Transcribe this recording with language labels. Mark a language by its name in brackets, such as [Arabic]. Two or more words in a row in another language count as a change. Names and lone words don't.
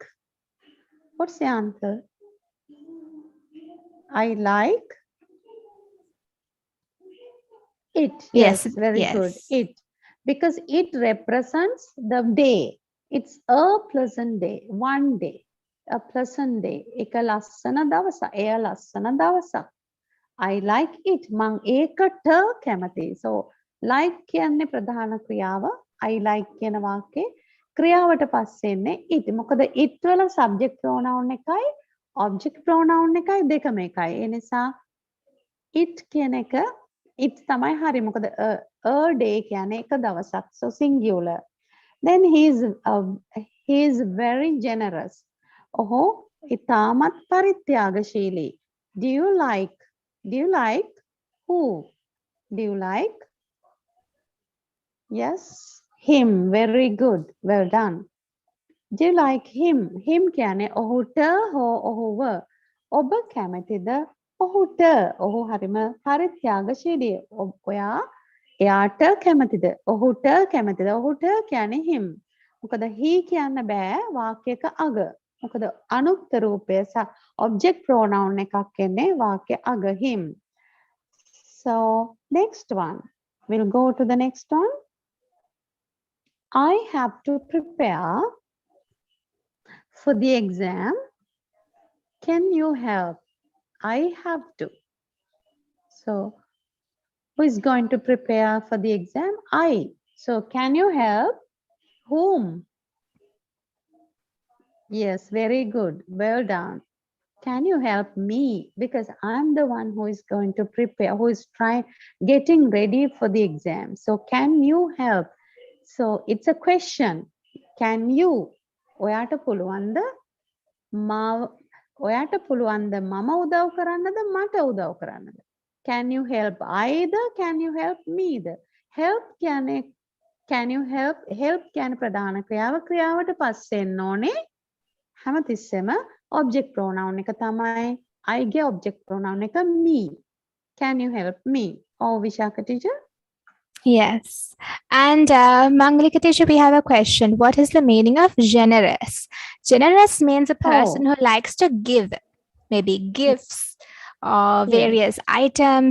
[English] What's the answer? I like it. Yes, very yes. good. It. Because it represents the day. It's a pleasant day. One day. A pleasant day. [Sinhala] එක ලස්සන දවසක්. එය ලස්සන දවසක්. [English] I like it. [Sinhala] මං ඒකට කැමතියි. So like කියන්නේ ප්‍රධාන ක්‍රියාව. [English] I like [Sinhala] කියන වාක්‍යේ ක්‍රියාවට පස්සේ එන්නේ it. මොකද it වල [English] subject pronoun [Sinhala] එකයි [English] object pronoun [Sinhala] එකයි දෙකම එකයි. ඒ නිසා it කියන එක it තමයි හරි. මොකද [English] a day [Sinhala] කියන්නේ එක දවසක්. [English] So singular. Then he is very generous. [Sinhala] ඔහු ඉතාමත් පරිත්‍යාගශීලී. [English] Do you like who? Do you like? Yes, him. Very good. Well done. Do you like him? Him කියන්නේ [Sinhala] ඔහුට හෝ ඔහුව. ඔබ කැමතිද ඔහුට? ඔහු හරිම පරිත්‍යාගශීලී. ඔයා එයාට කැමතිද? ඔහුට කැමතිද? ඔහුට කියන්නේ him. මොකද he කියන්න බෑ වාක්‍යයක අග. මොකද අනුක්ත රූපය [English] object pronoun [Sinhala] එකක් එන්නේ වාක්‍ය අග him. [English] So next one. We'll go to the next one. I have to prepare for the exam. Can you help? I have to. So Who is going to prepare for the exam? I. So can you help? Whom? Yes, very good. Well done. Can you help me? Because I'm the one who is going to prepare, who is getting ready for the exam. So can you help? So it's a question. Can you? [Sinhala] ඔයාට පුළුවන්ද ඔයාට පුළුවන්ද මම උදව් කරන්නද මට උදව් කරන්නද? [English] Can you help either? Can you help me? [Sinhala] Help කියන්නේ [English] can you help [Sinhala] කියන්නේ ප්‍රධාන ක්‍රියාවට පස්සේ එන්න ඕනේ. හැමතිස්සෙම [English] object pronoun [Sinhala] එක තමයි I ගේ [English] object pronoun [Sinhala] එක me. [English] Can you help me? Oh, Vishaka teacher? Yes. And Mangalika teacher, we have a question. What is the meaning of generous? Generous means a person who likes to give, maybe gifts or various items.